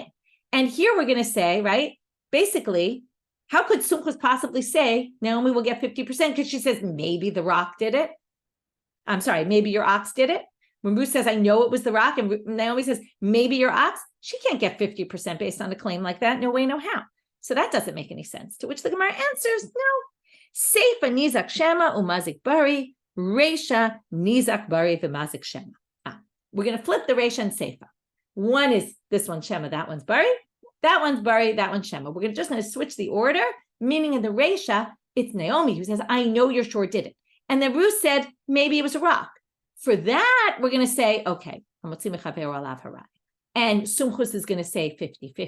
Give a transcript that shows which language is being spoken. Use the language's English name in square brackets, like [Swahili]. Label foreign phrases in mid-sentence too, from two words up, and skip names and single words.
[English] And here we're going to say, right, basically, how could Sumchus possibly say Naomi will get 50%? Because she says, maybe the rock did it. I'm sorry, maybe your ox did it. When Ruth says, I know it was the rock, and Naomi says, maybe your ox, she can't get 50% based on a claim like that. No way, no how. So that doesn't make any sense. To which the Gemara answers, no. [Aramaic] סיפא ניזק שמא ומזיק ברי רישא ניזק ברי ומזיק שמא. [English] We're going to flip the reisha and seifa. One is this one shema, that one's bari. That one's bari, that one's shema. We're just going to switch the order, meaning in the reisha, it's Naomi who says, I know you're sure did it. And then Ruth said, maybe it was a rock. For that, we're going to say, okay, and Sumchus is going to say 50-50.